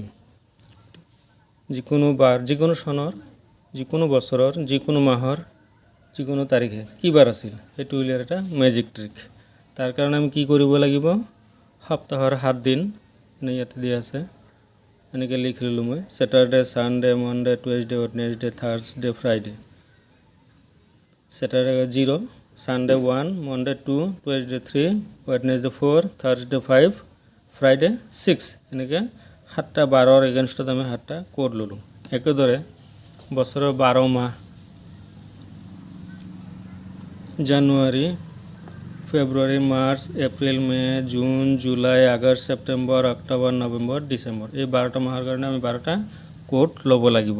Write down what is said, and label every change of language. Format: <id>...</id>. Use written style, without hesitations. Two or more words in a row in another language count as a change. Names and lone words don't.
<as>যিকোনো বাৰ যিকোনো সনৰ যিকোনো বছৰৰ যিকোনো মাহৰ যিকোনো তাৰিখে কি বাৰ আছিল সেইটো উলিওৱাৰ এটা মেজিক ট্ৰিক। তাৰ কাৰণে আমি কি কৰিব লাগিব, সপ্তাহৰ 7 দিন ইয়াতে দিয়া আছে, এনেকৈ লিখি ল'লোঁ মই।</as> <en>Saturday, Sunday, Monday, Tuesday, Wednesday, Thursday, Friday. Saturday 0, Sunday 1, Monday 2, Tuesday 3, Wednesday 4, Thursday 5, Friday 6.</en> <as>এনেকৈ 7টা বাৰৰ এগেইনষ্টত আমি 7টা কোড ল'লোঁ। একেদৰে বছৰৰ 12 মাহ জানুৱাৰী, ফেব্ৰুৱাৰী, মাৰ্চ, এপ্ৰিল, মে, জুন, জুলাই, আগষ্ট, ছেপ্টেম্বৰ, অক্টোবৰ, নৱেম্বৰ, ডিচেম্বৰ, এই 12টা মাহৰ কাৰণে আমি 12টা কোড ল'ব লাগিব।</as>